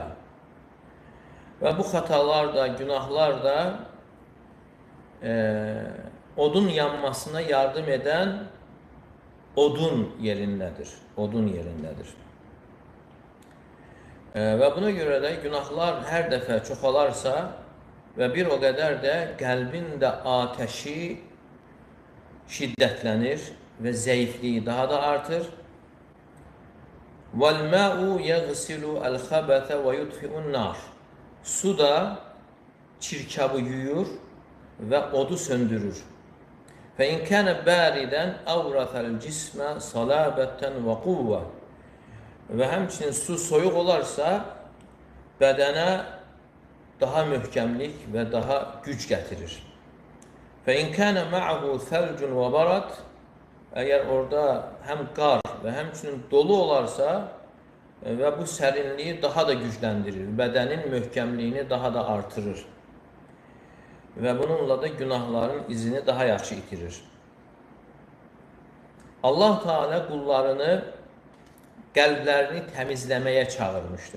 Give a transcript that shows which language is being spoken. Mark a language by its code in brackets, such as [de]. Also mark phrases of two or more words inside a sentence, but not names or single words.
[az] Və bu xatalar da, günahlar da odun yanmasına yardım edən odun yerindədir. Odun yerindədir. Və buna görə də günahlar hər dəfə çoxalarsa və bir o qədər də qəlbin də atəşi şiddətlənir və zəifliyi daha da artır. [ar] وَالْمَاءُ يَغْسِلُ الْخَبَثَ وَيُطْفِئُ النَّارِ. [az] Su da çirkabı yuyur və odu söndürür. [ar] فَاِنْ كَانَ بَارِدًا اَوْرَثَ الْجِسْمَ صَلَابَةً وَقُوَّةً. [az] Və həmçinin su soyuq olarsa, bədənə daha möhkəmlik və daha güc gətirir. [ar] فَاِنْ كَانَ مَعَهُ ثَلْجٌ وَبَرَدٌ. [az] Əgər orada həm qar və həmçinin dolu olarsa və bu sərinliyi daha da gücləndirir, bədənin möhkəmliyini daha da artırır və bununla da günahların izini daha yaxşı itirir. Allah Teala qullarını qəlblərini təmizləməyə çağırmışdır.